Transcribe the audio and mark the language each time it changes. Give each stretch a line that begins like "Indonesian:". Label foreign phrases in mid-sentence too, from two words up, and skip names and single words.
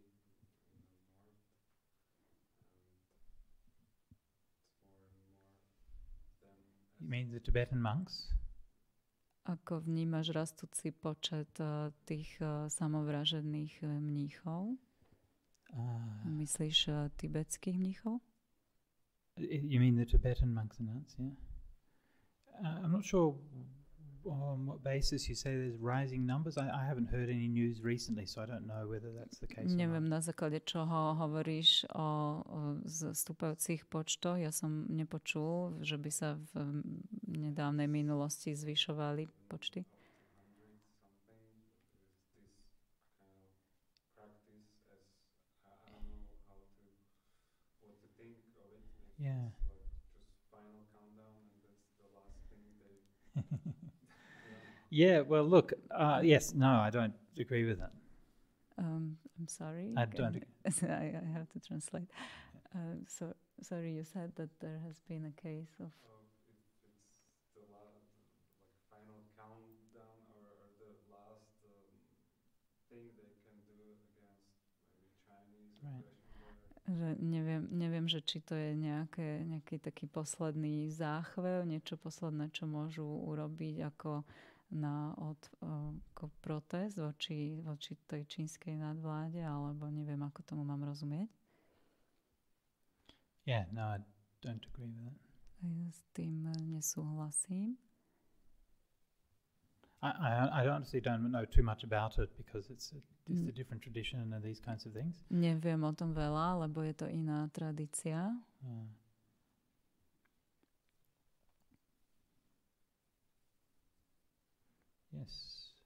English: You mean the Tibetan monks?
Slovak: Ako vnímaš rastúci počet tých samovražedných mníchov? Myslíš tibetských mníchov?
English: You mean the Tibetan monks and nuns, yeah? I'm not sure on what basis you say there's rising numbers. I haven't heard any news recently, so I don't know whether that's the case.
Slovak: Neviem, na základe čoho hovoríš o stúpajúcich počtoch. Ja som nepočul, že by sa v nedávnej minulosti zvyšovali počty.
English: Yeah. Yeah, well, look, yes, no, I don't agree with that. I'm sorry. I don't agree. I have to translate. So, sorry, you said that there has been a case of... It's the final countdown or the last thing they can do against maybe Chinese aggression.
Slovak: Že neviem, že či to je nejaký taký posledný záchvev, niečo posledné, čo môžu urobiť ako protest voči tej čínskej nadvláde, alebo neviem, ako tomu mám rozumieť.
English: Yeah, no, I don't agree with that.
Slovak: Ja s tým nesúhlasím.
English: I honestly don't know too much about it because it's a different tradition and these kinds of things.
Slovak: Neviem o tom veľa, lebo je to iná tradícia.
English: Yes.